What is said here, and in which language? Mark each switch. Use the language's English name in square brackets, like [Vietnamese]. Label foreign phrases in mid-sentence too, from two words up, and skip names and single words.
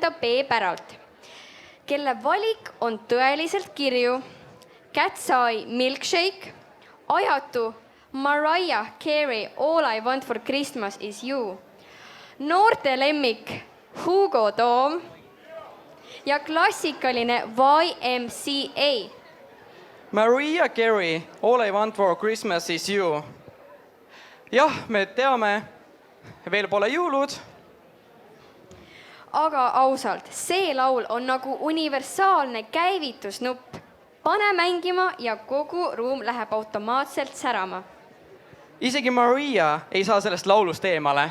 [Estonian] B päralt, kelle valik on tõeliselt kirju. Cat's Eye Milkshake, ajatu Mariah Carey All I Want for Christmas is You, noorte lemmik Hugo Toom ja klassikaline YMCA. Mariah Carey, All I Want for Christmas is You. Jah, me teame, veel pole jõulud. aga ausalt, see laul on nagu universaalne käivitusnupp. Pane mängima ja kogu ruum läheb automaatselt särama. Isegi Maria ei saa sellest laulust eemale.